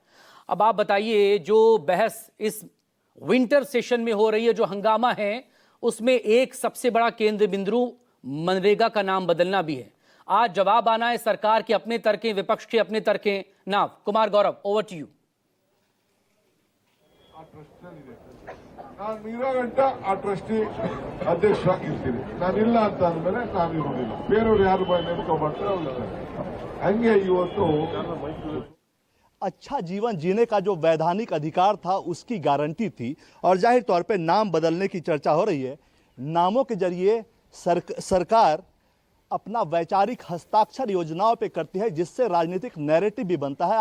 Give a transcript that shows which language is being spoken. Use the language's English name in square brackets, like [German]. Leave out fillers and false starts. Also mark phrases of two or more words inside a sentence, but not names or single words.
[Hindi] अब आप बताइए, जो बहस इस [English] winter session [Hindi] में हो रही है, जो हंगामा है, उसमें एक सबसे बड़ा केंद्र बिंदु मनरेगा का नाम बदलना भी है। आज जवाब आना है सरकार के अपने तर्कें, विपक्ष के अपने तर्कें। ना कुमार गौरव, [English] over to you. [Kannada] ನಾನು ಇರೋ ಗಂಟ ಆ ಟ್ರಸ್ಟಿ ಅಧ್ಯಕ್ಷರಾಗಿರ್ತೀನಿ. ನಾನಿಲ್ಲ ಅಂತ ಅಂದ್ಮೇಲೆ ನಾನು ಇರೋದಿಲ್ಲ. ಬೇರೆಯವರು ಯಾರು ನೇಮಕೊಂಡ್ರೆ ಹಂಗೆ ಇವತ್ತು [Hindi] अच्छा जीवन जीने का जो वैधानिक अधिकार था उसकी गारंटी थी और जाहिर तौर पे नाम बदलने की चर्चा हो रही है। नामों के जरिए सरकार अपना वैचारिक हस्ताक्षर योजनाओं पे करती है जिससे राजनीतिक नैरेटिव भी बनता है।